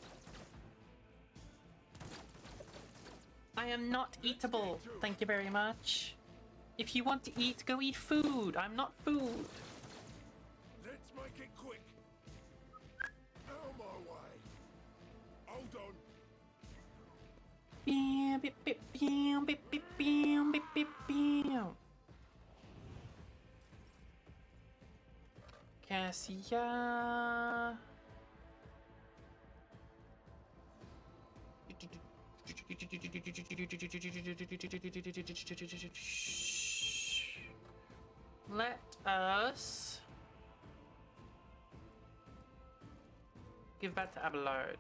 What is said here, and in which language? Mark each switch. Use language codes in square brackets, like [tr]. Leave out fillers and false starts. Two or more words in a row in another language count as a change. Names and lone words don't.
[en] I am not eatable! Thank you very much. If you want to eat, go eat food! I'm not food! Let's make it quick. Out my way. Hold on. Bam, bip, bip, bam, bip, bip, bam, bip, bip, bam. Cassia. Let us give that to Abelard.